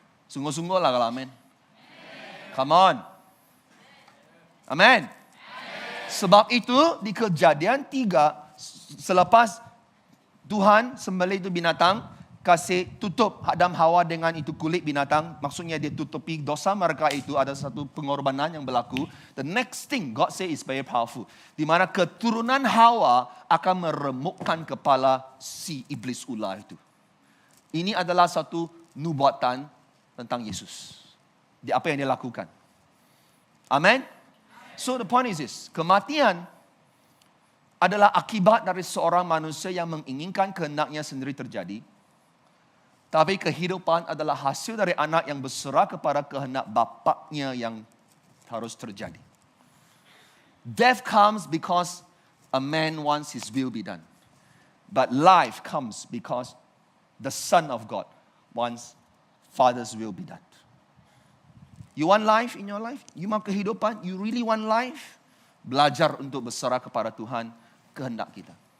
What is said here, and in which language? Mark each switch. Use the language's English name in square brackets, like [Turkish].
[Malay] Sungguh-sungguh lah kalau amin. [English] Come on. [Malay] Amin. Sebab itu di Kejadian 3, selepas Tuhan sembelih itu binatang, kasih tutup Adam Hawa dengan itu kulit binatang. Maksudnya dia tutupi dosa mereka itu, ada satu pengorbanan yang berlaku. [English] The next thing God say is very powerful. [Malay] Di mana keturunan Hawa akan meremukkan kepala si iblis ular itu. Ini adalah satu nubuatan tentang Yesus. Di apa yang dia lakukan. Amen. [English] So the point is this. [Malay] Kematian adalah akibat dari seorang manusia yang menginginkan kehendaknya sendiri terjadi. Tapi kehidupan adalah hasil dari anak yang berserah kepada kehendak bapaknya yang harus terjadi. [English] Death comes because a man wants his will be done. But life comes because the Son of God wants Father's will be done. You want life in your life? You [Malay] mau kehidupan? [English] You really want life? [Malay] Belajar untuk berserah kepada Tuhan, kehendak kita.